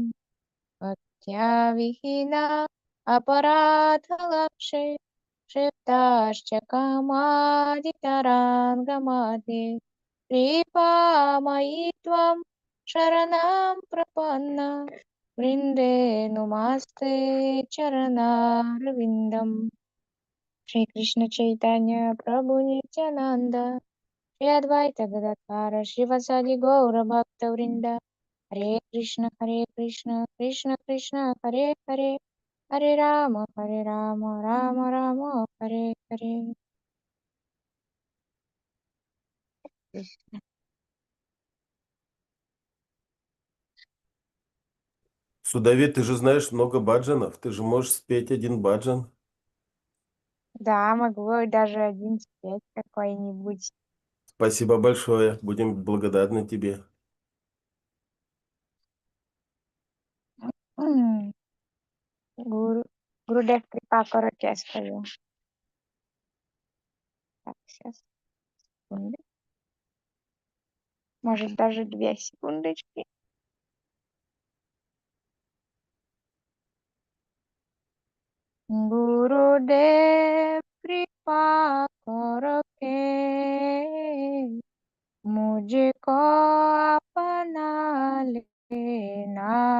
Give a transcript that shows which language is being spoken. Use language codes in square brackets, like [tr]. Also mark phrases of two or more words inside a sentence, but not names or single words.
[sa] भक्त्या विहीना अपराधलक्षे क्षिप्ताश्च कामादितरान् गमाति कृपामयि त्वं शरणं प्रपन्ना वृन्दे नुमास्ते चरणारविन्दम्। श्री कृष्ण चैतन्य प्रभु नित्यानंद श्री अद्वैत गदाधर शिवसादि गौर भक्त वृंद हरे कृष्ण कृष्ण कृष्ण हरे हरे हरे राम राम राम हरे हरे। [ru] Судави, ты же знаешь много баджанов. Ты же можешь спеть один баджан. Да, могу даже один спеть какой-нибудь. Спасибо большое. Будем благодарны тебе. [hi] Гуру, Гурудев कृपा करो क्या скажу. [ru] Так, сейчас. Секунды. Может, даже 2 секундочки. [hi] गुरुदेव कृपा करो के मुझको अपना लेना।